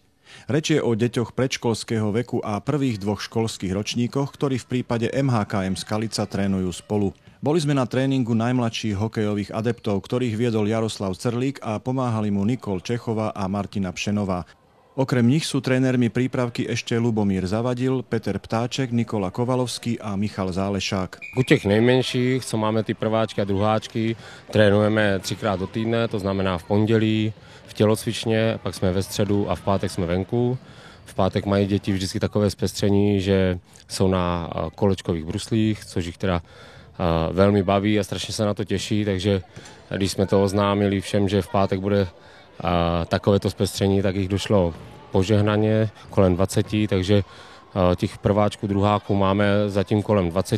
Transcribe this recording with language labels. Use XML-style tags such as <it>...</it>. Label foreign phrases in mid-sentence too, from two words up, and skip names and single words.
<sk>Reč je o deťoch predškolského veku a prvých dvoch školských ročníkoch, ktorí v prípade MHKM Skalica trénujú spolu. Boli sme na tréningu najmladších hokejových adeptov, ktorých viedol Jaroslav Crlík a pomáhali mu Nikol Čechová a Martina Pšenová. Okrem nich sú trénermi prípravky ešte Lubomír Zavadil, Peter Ptáček, Nikola Kovalovský a Michal Zálešák.</sk> <cs>U těch nejmenších, co máme ty prváčky a druháčky, trénujeme 3krát do týdne, to znamená v pondělí, v tělocvičně, pak jsme ve středu a v pátek jsme venku. V pátek mají děti vždycky takové zpestření, že jsou na kolečkových bruslích, což jich teda velmi baví a strašně se na to těší, takže když jsme to oznámili všem, že v pátek bude takovéto zpestření, tak jich došlo požehnaně kolem 20, takže těch prváčků, druháků máme zatím kolem 20.</cs>